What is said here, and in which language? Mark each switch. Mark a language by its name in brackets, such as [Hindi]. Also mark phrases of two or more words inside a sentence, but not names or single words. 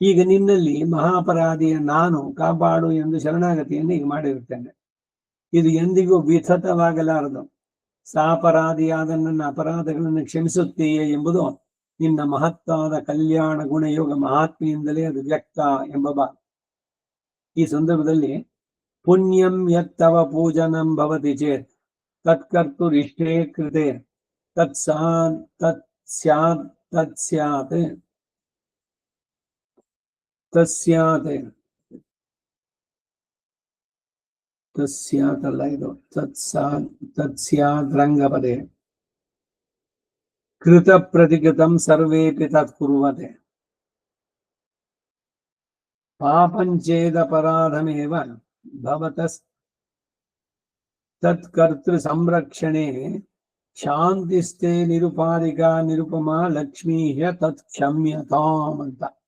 [Kannada] ಈಗ ನಿನ್ನಲ್ಲಿ ಮಹಾಪರಾಧಿಯ ನಾನು ಕಾಪಾಡು ಎಂದು ಶರಣಾಗತಿಯನ್ನು ಈಗ ಮಾಡಿರುತ್ತೇನೆ. ಇದು ಎಂದಿಗೂ ವಿಥತವಾಗಲಾರದು. ಸಾಪರಾಧಿಯಾದ ನನ್ನ ಅಪರಾಧಗಳನ್ನು ಕ್ಷಮಿಸುತ್ತೀಯೇ ಎಂಬುದು ನಿನ್ನ ಮಹತ್ತಾದ ಕಲ್ಯಾಣ ಗುಣಯೋಗ ಮಹಾತ್ಮೆಯಿಂದಲೇ ಅದು ವ್ಯಕ್ತ ಎಂಬ ಭಾವ. ಈ ಸಂದರ್ಭದಲ್ಲಿ [Sanskrit] ಪುಣ್ಯಂ ಯತ್ತವ ಪೂಜನಂ ಭವತಿ ಚೇತ್ ತತ್ಕರ್ತುರಿಷ್ಟೇ ಕೃತೆ ತತ್ಸ್ಯಾತ್ [Kannada] ತಸ್ಯಾತಲ್ಲ ಇದು [Sanskrit] ತತ್ಸ್ಯಾದ್ರಂಗಪದೇ ಕೃತ ಪ್ರತಿಕೃತಂ ಸರ್ವೇಪಿ ತತ್ಕುರ್ವತೆ ಪಾಪಂಚೇದಪರಾಧಮೇವ ಭವತಸ್ ತತ್ಕರ್ತೃ ಸಂರಕ್ಷಣೆ ಶಾಂತಿಸ್ತೆ ನಿರುಪಾಧಿಕ ನಿರುಪಮಾ ಲಕ್ಷ್ಮೀಯ ತತ್ ಕ್ಷಮ್ಯತಾಂ ಅಂತ.